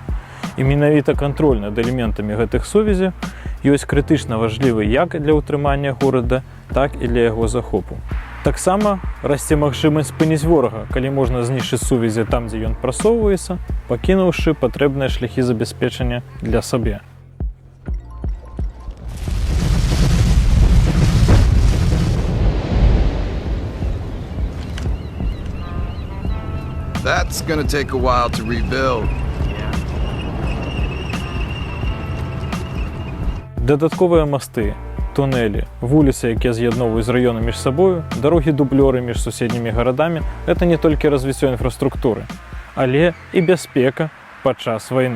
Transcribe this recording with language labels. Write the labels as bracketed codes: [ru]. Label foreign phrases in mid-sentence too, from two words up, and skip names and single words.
[be] І менавіта кантроль над элементамі гэтых сувязей ёсць крытычна важлівы як для ўтрымання горада, так і для яго захопу. Таксама расце магчымасць спыніць ворага, калі можна знішчыць сувязі там, дзе ён прасоўваецца, пакінуўшы патрэбныя шляхі забяспечання для сабе. [en] That's gonna take a while to rebuild. [be] Дадатковыя масты, туннелі, вуліцы, якія з'ядноўваюць раёны між сабою, дарогі-дублёры між суседнімі гарадамі – гэта не толькі развіццё інфраструктуры, але і бяспека падчас вайны.